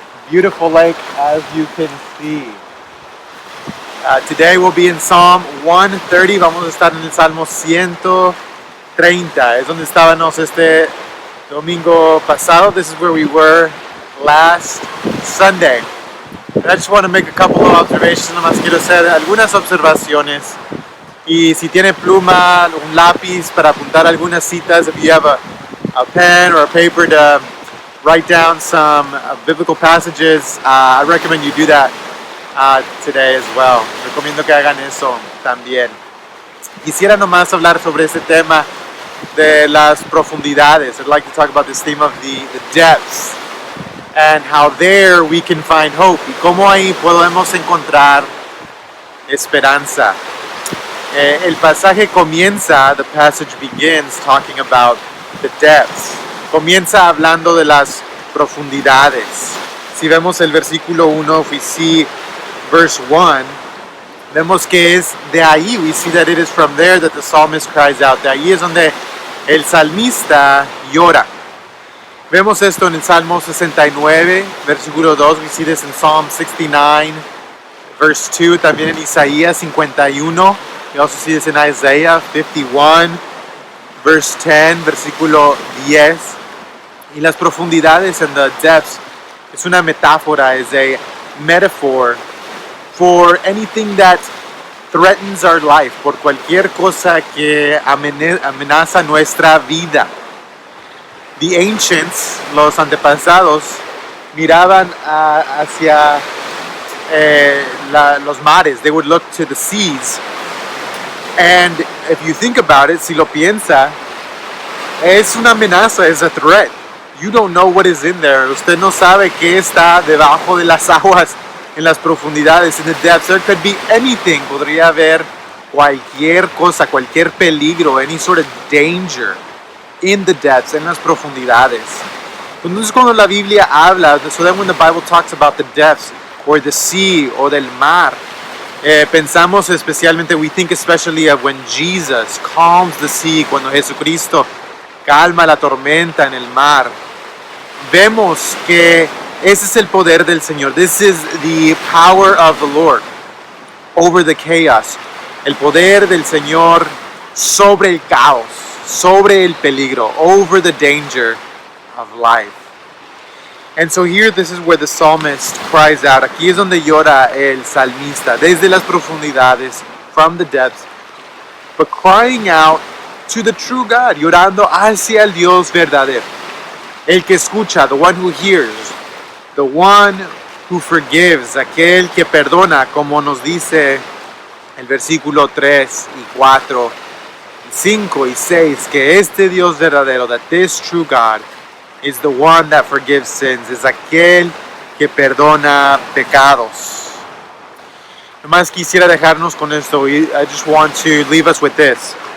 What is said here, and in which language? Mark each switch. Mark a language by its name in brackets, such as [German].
[English] Beautiful lake, as you can see. Today we'll be in Psalm 130. [Spanish] Vamos a estar en el Salmo 130. Es donde estábamos este domingo pasado. [English] This is where we were last Sunday. And I just want to make a couple of observations. [Spanish] Nomás quiero hacer algunas observaciones. Y si tiene pluma, un lápiz para apuntar algunas citas, [English] if you have a pen or a paper to write down some biblical passages, I recommend you do that today as well. [Spanish] Recomiendo que hagan eso también. Quisiera nomás hablar sobre este tema de las profundidades. [English] I'd like to talk about this theme of the depths and how there we can find hope [Spanish] y cómo ahí podemos encontrar esperanza. El pasaje comienza, [English] the passage begins talking about the depths. [Spanish] Comienza hablando de las profundidades. Si vemos el versículo 1, [English] if we see verse 1, [Spanish] vemos que es de ahí, [English] we see that it is from there that the psalmist cries out. [Spanish] De ahí es donde el salmista llora. Vemos esto en el Salmo 69, versículo 2. [English] We see this in Psalm 69, verse 2. [Spanish] También en Isaías 51. [English] We also see this in Isaiah 51, verse 10, [Spanish] versículo 10. Y las profundidades [English] and the depths [Spanish] es una metáfora, [English] is a metaphor for anything that threatens our life, [Spanish] por cualquier cosa que amenaza nuestra vida. [English] The ancients, [Spanish] los antepasados, miraban hacia los mares. [English] They would look to the seas. And if you think about it, [Spanish] si lo piensa, es una amenaza, es [English] a threat. You don't know what is in there. [Spanish] Usted no sabe qué está debajo de las aguas, en las profundidades, [English] in the depths. There could be anything. [Spanish] Podría haber cualquier cosa, cualquier peligro, [English] any sort of danger in the depths, [Spanish] en las profundidades. Entonces cuando la Biblia habla, [English] so then when the Bible talks about the depths, or the sea, [Spanish] o del mar, pensamos especialmente, [English] we think especially of when Jesus calms the sea, [Spanish] cuando Jesucristo calma la tormenta en el mar. Vemos que ese es el poder del Señor. [English] This is the power of the Lord over the chaos. [Spanish] El poder del Señor sobre el caos, sobre el peligro, [English] over the danger of life. And so here, this is where the psalmist cries out. [Spanish] Aquí es donde llora el salmista, desde las profundidades, [English] from the depths, but crying out to the true God, [Spanish] llorando hacia el Dios verdadero. El que escucha, [English] the one who hears, the one who forgives, [Spanish] aquel que perdona, como nos dice el versículo 3 y 4, 5 y 6, que este Dios verdadero, [English] that this true God is the one that forgives sins, [Spanish] es aquel que perdona pecados. Nomás quisiera dejarnos con esto. [English] I just want to leave us with this.